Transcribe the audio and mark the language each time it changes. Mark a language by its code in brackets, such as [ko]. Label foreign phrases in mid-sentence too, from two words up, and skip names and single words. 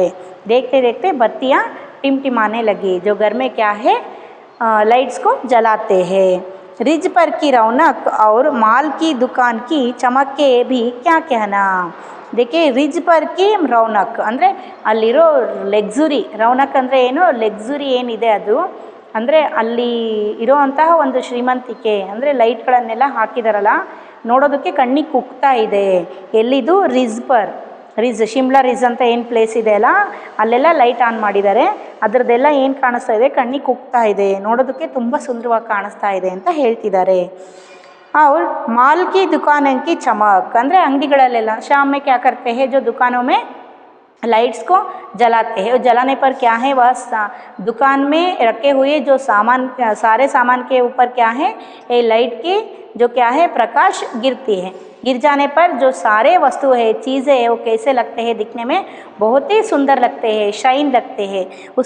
[hi] देखते देखते बत्तियाँ टिमटिमाने लगी, जो घर में क्या है लाइट्स को जलाते हैं। रिज पर की रौनक और माल की दुकान की चमक के भी क्या कहना। देखिए, रिज पर की रौनक [kn] ಅಂದರೆ ಅಲ್ಲಿರೋ ಲಕ್ಸುರಿ, ರೌನಕ್ ಅಂದರೆ ಏನು, ಲಕ್ಸುರಿ ಏನಿದೆ ಅದು, ಅಂದರೆ ಅಲ್ಲಿ ಇರೋವಂತಹ ಒಂದು ಶ್ರೀಮಂತಿಕೆ, ಅಂದರೆ ಲೈಟ್ಗಳನ್ನೆಲ್ಲ ಹಾಕಿದಾರಲ್ಲ ನೋಡೋದಕ್ಕೆ ಕಣ್ಣಿಗೆ ಕುಗ್ತಾ ಇದೆ। ಎಲ್ಲಿದು, ರಿಜ್ ಪರ್, ರಿಜ್ ಶಿಮ್ಲಾ ರಿಜ್ ಅಂತ ಏನು ಪ್ಲೇಸ್ ಇದೆ ಅಲ್ಲ, ಅಲ್ಲೆಲ್ಲ [en] light on [kn] ಮಾಡಿದ್ದಾರೆ, ಅದರದ್ದೆಲ್ಲ ಏನು ಕಾಣಿಸ್ತಾ ಇದೆ, ಕಣ್ಣಿಗೆ ಕುಗ್ತಾ ಇದೆ, ನೋಡೋದಕ್ಕೆ ತುಂಬ ಸುಂದರವಾಗಿ ಕಾಣಿಸ್ತಾ ಇದೆ ಅಂತ ಹೇಳ್ತಿದ್ದಾರೆ। [hi] और माल की दुकानों की चमक, [kn] ಅಂದರೆ ಅಂಗಡಿಗಳಲ್ಲೆಲ್ಲ [hi] शाम में क्या करते हैं, जो दुकानों में लाइट्स को जलाते हैं, और जलाने पर क्या है, वह दुकान में रखे हुए जो सामान, सारे सामान के ऊपर क्या है, ये लाइट की जो क्या है प्रकाश गिरती है। गिर जाने पर जो सारे वस्तु है, चीज़ें है, वो कैसे लगते हैं, दिखने में बहुत ही सुंदर लगते हैं, शाइन लगते हैं।